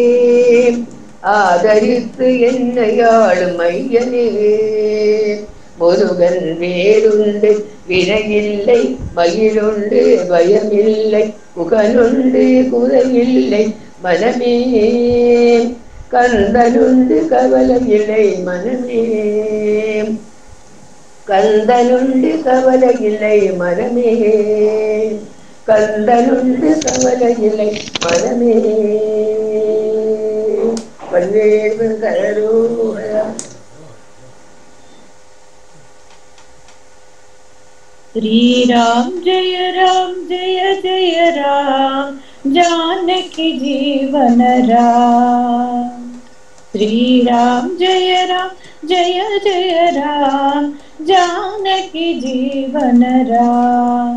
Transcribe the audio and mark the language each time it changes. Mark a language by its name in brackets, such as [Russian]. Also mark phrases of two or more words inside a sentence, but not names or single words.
[Tamil] ஆதரித்து என்னையாளும் ஐயனே முருகன் வேலுண்டு வினையில்லை மயிலுண்டு பயமில்லை புகழுண்டு குறையில்லை மனமே கந்தனுண்டு கவலை இல்லை மனமே, கந்தனுண்டு கவலை இல்லை மனமே, கந்தனுண்டு கவலை இல்லை மனமே. பல்வேறு கரோரம். [Hindi] श्री राम जय जय राम, जानकी जीवन राम। श्री राम जय जय राम, जानकी जीवन राम।